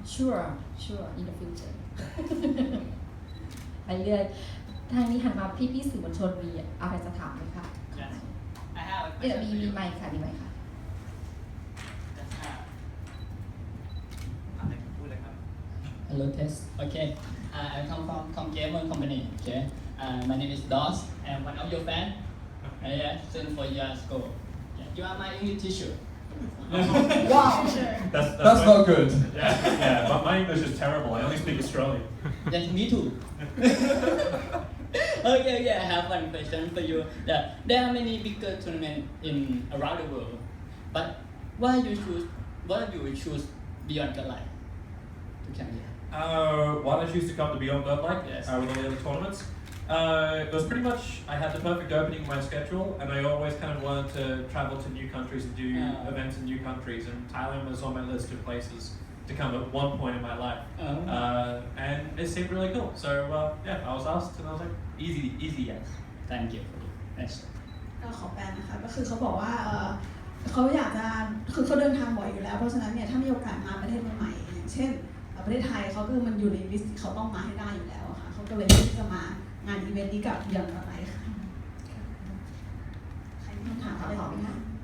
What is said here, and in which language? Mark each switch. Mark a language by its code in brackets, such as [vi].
[en] sure in the future [th] ไปเรื่อยทางนี้หันมาพี่สื่อมวลชนมีอะไรจะถามไหมคะ [en] Yes. I have a [th] เดี๋ยว [en] question [th] มี [en] for you. [th] ไมค์ค่ะมีไมค์ค่ะ [en] Just have [th] อะไรพูดเลยครับ [en] Hello, test. Okay. I come from gamer company. Okay. My name is Dos. I'm one of your fan. Yeah, since 4 years ago. Yeah, you are my English teacher. wow That's not good. Yeah, but my English is terrible. I only speak Australian. Yes, me too. Okay, yeah, I have one question for you. Yeah, there are many bigger tournaments in around the world, but why you choose Beyond Godlike to come here? Why did I choose to come to Beyond Godlike Yes. with all the other tournaments? It was pretty much, I had the perfect opening in my schedule, and I always kind of wanted to travel to new countries and do events in new countries, and Thailand was on my list of places to come at one point in my life. And it seemed really cool. So yeah, I was asked, and I was like, easy yes. Thank you. Next. [th] ก็ขอแปลนะคะก็คือเขาบอกว่าเขาอยากจะคือเขาเดินทางบ่อยอยู่แล้วเพราะฉะนั้นเนี่ยถ้ามีโอกาสมาประเทศใหม่ๆอย่างเช่นประเทศไทยเขาคือมันอยู่ในลิสต์ที่เขาต้องมาให้ได้อยู่แล้วอะค่ะเขาก็เลยเลือกที่จะมางานอีเวนต์นี้กับBeyond Godlikeค่ะใครมีคำถามอะไรต่อไหมคะ